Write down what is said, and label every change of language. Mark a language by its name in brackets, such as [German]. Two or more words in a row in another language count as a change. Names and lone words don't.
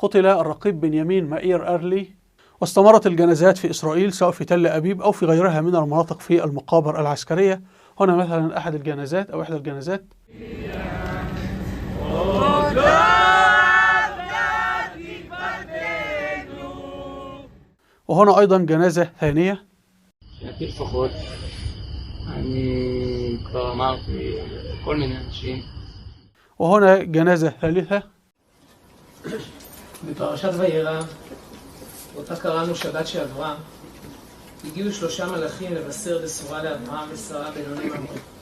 [Arabic] قتل الرقيب بنيامين مائير أرلي. واستمرت الجنازات في إسرائيل سواء في تل أبيب أو في غيرها من المناطق في المقابر العسكرية. هنا مثلا أحد الجنازات أو إحدى الجنازات. وهنا أيضا جنازة ثانية. [Hebrew] מבחינתי לפחות, אני כבר אמרתי כל מיני אנשים. [Arabic] وهنا جنازة ثالثة. [Hebrew] בפרשת וירא, אותה קראנו שבת שעברה, הגיעו 3 מלאכים לבשר בשורה לאברהם ושרה בינוני ממון.